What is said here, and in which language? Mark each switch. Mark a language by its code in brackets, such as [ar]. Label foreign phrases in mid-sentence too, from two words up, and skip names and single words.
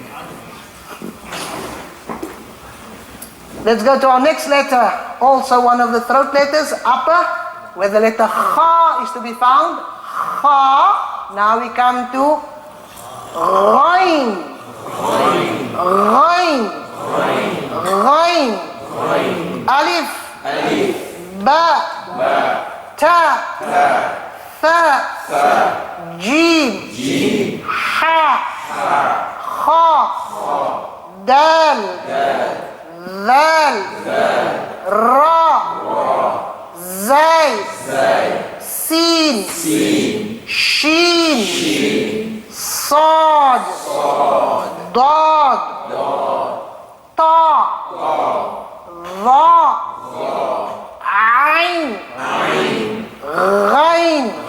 [en] Let's go to our next letter. Also one of the throat letters, upper, where the letter kha is to be found. Kha. Now we come to ghain. Ghain. Ghain. Alif. Ba. Ta. Tha. Jim. Ha. Kha. Dal. Zal. Ra. Zay. Sin. Shin. Sad. Dad. Ta. Dha. Ain. Ghain.